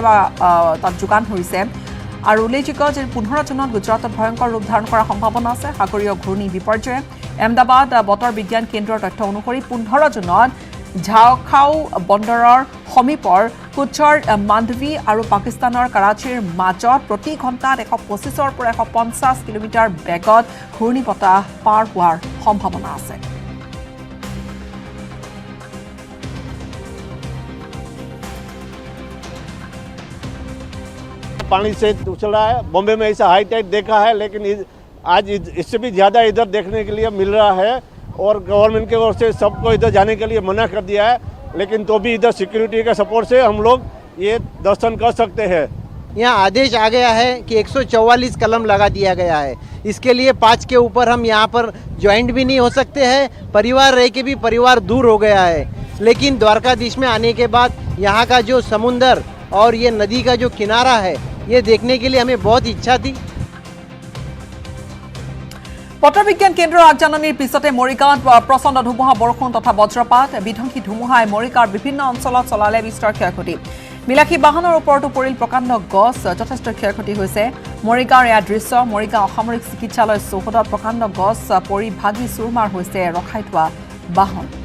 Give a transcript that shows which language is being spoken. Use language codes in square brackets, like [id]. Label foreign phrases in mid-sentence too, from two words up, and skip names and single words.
[as] বাছ সেৱা তাত যোগান ধৰিছে আৰু উল্লেখযোগ্য যে 15 জুনত গুজৰাটত ভয়ংকৰ ৰূপ ধাৰণ কৰাৰ সম্ভাৱনা আছে সাগৰীয় ঘূৰ্ণী বিপৰ্যয়ে আহমেদাবাদ বতৰ বিজ্ঞান কেন্দ্ৰৰ তথ্য অনুসৰি 15 জুনত ঝাওখাও বন্দৰৰ সমীপৰ কুচ্চৰ মাণ্ডভি আৰু পাকিস্তানৰ কৰাচীৰ মাজত প্ৰতি ঘণ্টাত 125ৰ পৰা 150 কিলোমিটাৰ বেগত ঘূৰ্ণী বতাহ পাৰ হোৱাৰ সম্ভাৱনা আছে [hi] पानी से उछला है। बॉम्बे में ऐसा [en] high tide [hi] देखा है, लेकिन आज इससे भी ज़्यादा इधर देखने के लिए मिल रहा है और गवर्नमेंट की ओर से सबको इधर जाने के लिए मना कर दिया है, लेकिन तो भी इधर सिक्योरिटी के सपोर्ट से हम लोग ये दर्शन कर सकते हैं। यहाँ आदेश आ गया है कि 144 कलम लगा दिया गया है। इसके लिए 5 के ऊपर हम यहाँ पर ज्वाइंट भी नहीं हो सकते हैं। परिवार रह के भी परिवार दूर हो गया है, लेकिन द्वारकाधीश में आने के बाद यहाँ का जो समुंदर और ये नदी का जो किनारा है ये देखने के लिए हमें बहुत इच्छा थी। [as] বতৰ বিজ্ঞান কেন্দ্ৰৰ আগজাননীৰ পিছতে মৰিগাঁৱত প্ৰচণ্ড ধুমুহা বৰষুণ তথা বজ্ৰপাত বিধ্বংসী ধুমুহাই মৰিগাঁৱৰ বিভিন্ন অঞ্চলত চলালে বিস্তৰ ক্ষয়ক্ষতি বিলাসী বাহনৰ ওপৰতো পৰিল প্ৰকাণ্ড গছ যথেষ্ট ক্ষয়ক্ষতি হৈছে মৰিগাঁৱৰ এয়া দৃশ্য মৰিগাঁও অসামৰিক চিকিৎসালয় চৌহদত প্ৰকাণ্ড গছ পৰি ভাগি চুৰমাৰ হৈছে ৰখাই থোৱা বাহন